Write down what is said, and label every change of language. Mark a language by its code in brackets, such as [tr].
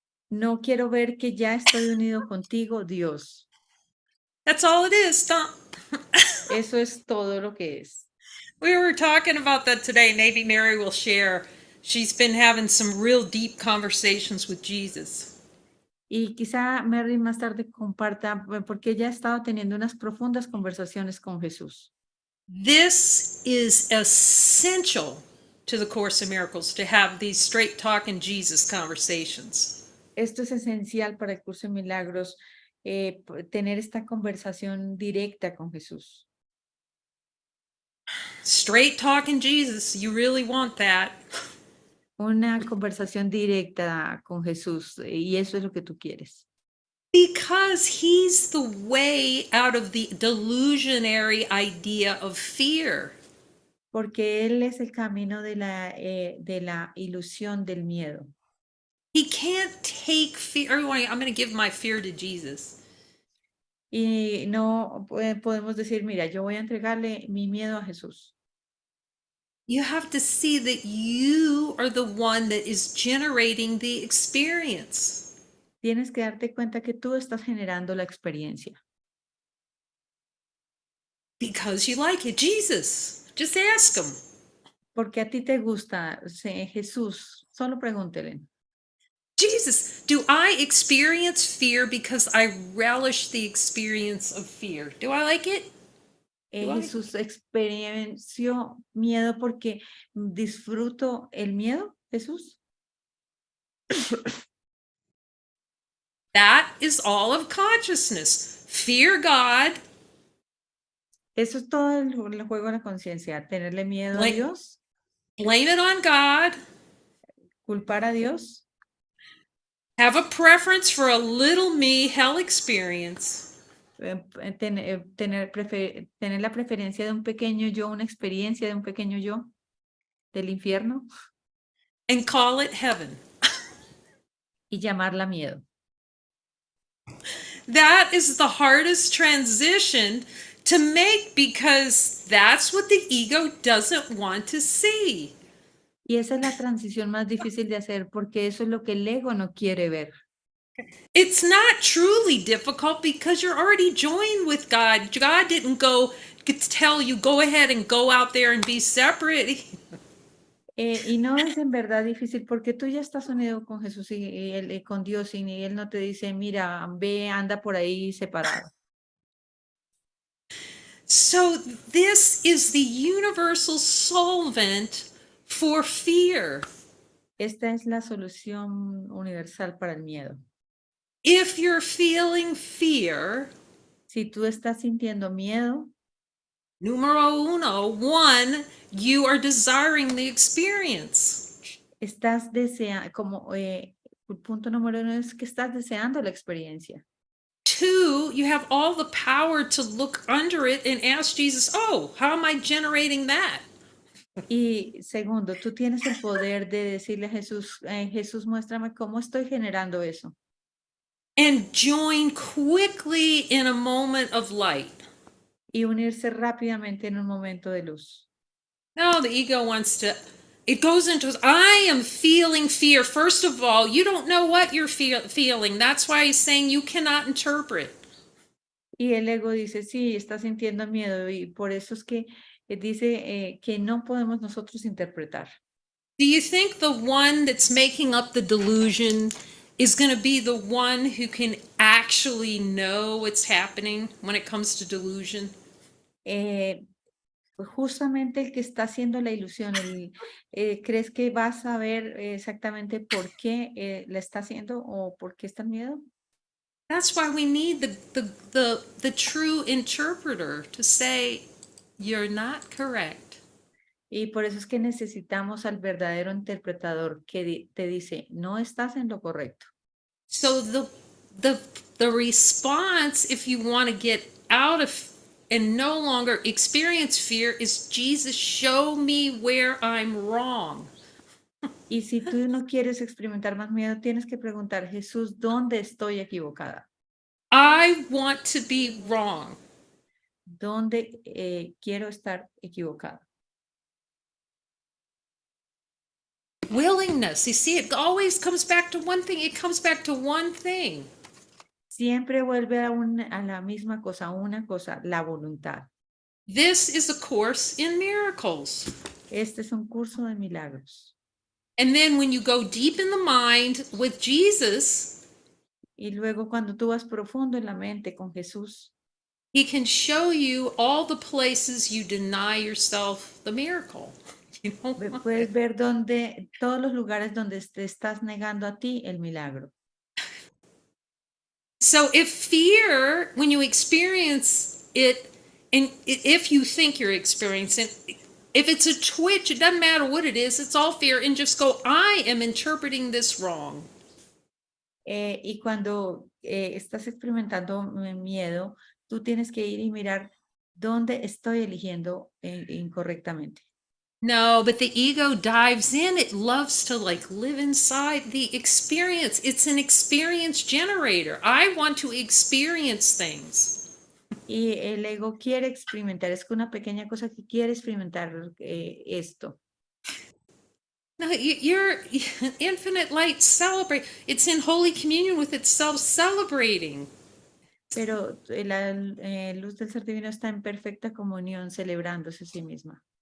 [es] No quiero ver que ya estoy unido contigo, Dios. [en] That's all it is. [es] Eso es todo lo que es. [en] We were talking about that today. Maybe Mary will share. She's been having some real deep conversations with Jesus. [es] Y quizá Mary más tarde comparta, porque ella ha estado teniendo unas profundas conversaciones con Jesús. [en] This is essential to the Course in Miracles, to have these straight talking Jesus conversations. [es] Esto es esencial para el curso de milagros, tener esta conversación directa con Jesús. [en] Straight talking Jesus, you really want that. [es] Una conversación directa con Jesús, y eso es lo que tú quieres. [en] Because he's the way out of the delusionary idea of fear. [es] Porque Él es el camino de la ilusión del miedo. [en] He can't take fear. Everyone, I'm going to give my fear to Jesus. [es] Y no podemos decir, mira, yo voy a entregarle mi miedo a Jesús. [en] You have to see that you are the one that is generating the experience. [es] Tienes que darte cuenta que tú estás generando la experiencia. [en] Because you like it. Jesus, just ask him. [es] Porque a ti te gusta, Jesús, solo pregúntele. [en] Jesus, do I experience fear because I relish the experience of fear? Do I like it? [es] Jesús experienció miedo porque disfruto el miedo, Jesús. [en] That is all of consciousness. Fear God. [es] Eso es todo el juego de la conciencia, tenerle miedo a [en] Blame, [es] Dios, [en] blame it on God. [es] culpar a Dios, [en] Have a preference for a little me hell experience. [es] tener la preferencia de un pequeño yo, una experiencia de un pequeño yo del infierno [en] And call it heaven. [es] y llamarla miedo. [en] That is the hardest transition to make because that's what the ego doesn't want to see. [es] Y esa es la transición más difícil de hacer porque eso es lo que el ego no quiere ver. [en] It's not truly difficult because you're already joined with God. God didn't go to tell you, go ahead and go out there and be separate. [es] Y no es en verdad difícil porque tú ya estás unido con Jesús y con Dios y Él no te dice, mira, ve, anda por ahí separado. [en] So this is the universal solvent for fear. [es] Esta es la solución universal para el miedo. [en] If you're feeling fear, [es] Si tú estás sintiendo miedo, numero uno, [en] one, you are desiring the experience. [es] estás deseando, como el punto número uno es que estás deseando la experiencia. [en] Two, you have all the power to look under it and ask Jesus, oh, how am I generating that? [es] Y segundo, tú tienes el poder de decirle a Jesús, Jesús, muéstrame cómo estoy generando eso. [en] And join quickly in a moment of light. [es] Y unirse rápidamente en un momento de luz. [en] No, the ego wants to, it goes into, I am feeling fear. First of all, you don't know what you're feeling. That's why he's saying you cannot interpret. [es] Y el ego dice, sí, está sintiendo miedo y por eso es que dice que no podemos nosotros interpretar. [en] Do you think the one that's making up the delusion is going to be the one who can actually know what's happening when it comes to delusion? [es] Pues justamente el que está haciendo la ilusión, ¿crees que vas a ver exactamente por qué la está haciendo o por qué está el miedo? [en] That's why we need the true interpreter to say, you're not correct. [es] Y por eso es que necesitamos al verdadero interpretador que te dice, no estás en lo correcto. [en] So the response, if you want to get out of and no longer experience fear, is Jesus, show me where I'm wrong. [es] Y si tú no quieres experimentar más miedo, tienes que preguntar, Jesús, ¿dónde estoy equivocada? [en] I want to be wrong. [es] ¿Dónde quiero estar equivocada? [en] Willingness. You see, it always comes back to one thing. It comes back to one thing. [es] Siempre vuelve a la misma cosa, una cosa, la voluntad. [en] This is a course in miracles. [es] Este es un curso de milagros. [en] And then when you go deep in the mind with Jesus, [es] y luego cuando tú vas profundo en la mente con Jesús, [en] he can show you all the places you deny yourself the miracle. You know? [es] puedes ver todos los lugares donde te estás negando a ti el milagro. [en] So if fear, when you experience it, and if you think you're experiencing, if it's a twitch, it doesn't matter what it is, it's all fear, and just go, I am interpreting this wrong. [es] Y cuando estás experimentando miedo, tú tienes que ir y mirar dónde estoy eligiendo incorrectamente. [en] No, but the ego dives in. It loves to like live inside the experience. It's an experience generator. I want to experience things. [es] Y el ego quiere experimentar, es una pequeña cosa que quiere experimentar esto. [en] No, you're infinite light celebrate. It's in holy communion with itself celebrating. [es] Pero la luz del ser divino está en perfecta comunión, celebrándose a sí misma.